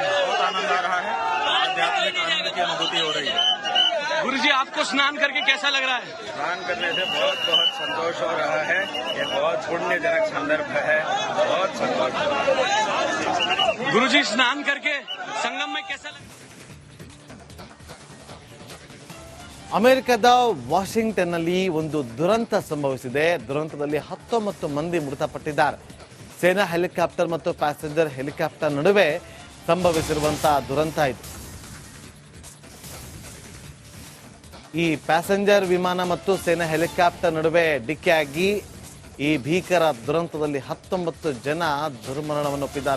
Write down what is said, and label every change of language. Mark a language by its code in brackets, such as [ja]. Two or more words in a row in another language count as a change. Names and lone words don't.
[hi] बहुत आनंद आ रहा है, आध्यात्मिक आनंद की अनुभूति हो रही है। गुरु जी, आपको स्नान करके कैसा लग रहा है? स्नान करने से बहुत संतोष हो रहा है। ये बहुत पुण्यजनक संदर्भ है, बहुत संतोष। गुरु जी, स्नान करके संगम में कैसा लग? [kn] ಅಮೆರಿಕದ ವಾಷಿಂಗ್ಟನ್ನಲ್ಲಿ ಒಂದು ದುರಂತ ಸಂಭವಿಸಿದೆ. ದುರಂತದಲ್ಲಿ 19 ಮಂದಿ ಮೃತಪಟ್ಟಿದ್ದಾರೆ. ಸೇನಾ ಹೆಲಿಕಾಪ್ಟರ್ ಮತ್ತು ಪ್ಯಾಸೆಂಜರ್ ಹೆಲಿಕಾಪ್ಟರ್ ನಡುವೆ ಸಂಭವಿಸಿರುವಂತಹ ದುರಂತ ಇದು. ಈ ಪ್ಯಾಸೆಂಜರ್ ವಿಮಾನ ಮತ್ತು ಸೇನಾ ಹೆಲಿಕಾಪ್ಟರ್ ನಡುವೆ ಡಿಕ್ಕಿಯಾಗಿ ಈ ಭೀಕರ ದುರಂತದಲ್ಲಿ 19 ಜನ ದುರ್ಮರಣವನ್ನೊಪ್ಪಿದ್ದಾರೆ.